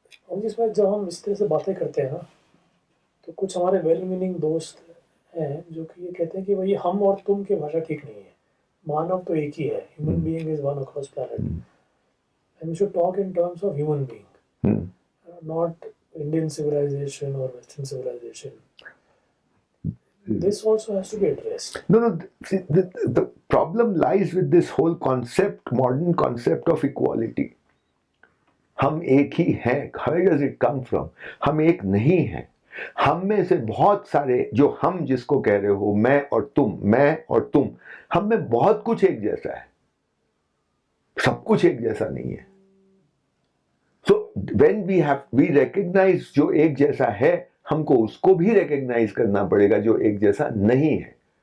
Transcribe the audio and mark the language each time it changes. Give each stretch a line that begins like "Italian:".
Hindi: और जिसमें जब हम इस तरह से बातें करते हैं ना, तो कुछ हमारे वेल मीनिंग दोस्त हैं जो कि ये कहते हैं कि भाई हम और तुम की भाषा ठीक नहीं है, मानव तो एक ही है,
English: Human being is one across planet, and we should talk in terms of human being, not Indian civilisation और western civilisation. This also has to be addressed. No, see, the problem lies with this whole concept, modern concept of equality.
Hindi: हम एक ही हैं.
English: Where does it come from?
Hindi: हम एक नहीं हैं. हम में से बहुत सारे, जो हम जिसको कह रहे हो, मैं और तुम, हम में बहुत कुछ एक जैसा है, सब कुछ एक जैसा नहीं है.
English: So when we recognize
Hindi: जो एक जैसा है, हमको उसको भी recognize करना पड़ेगा जो एक जैसा नहीं है.